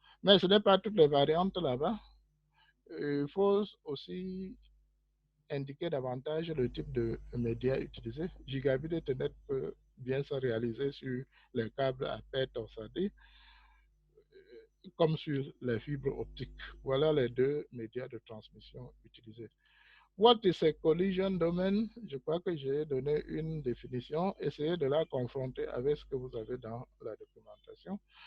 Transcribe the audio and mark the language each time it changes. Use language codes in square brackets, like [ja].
[fr] Mais ce n'est pas toutes les variantes là-bas. Il faut aussi indiquer davantage le type de média utilisé. Gigabit Ethernet peut bien se réaliser sur les câbles à paire torsadés comme sur les fibres optiques. Voilà les deux médias de transmission utilisés. [en] What is a collision domain? [fr] Je crois que j'ai donné une définition. Essayez de la confronter avec ce que vous avez dans la documentation.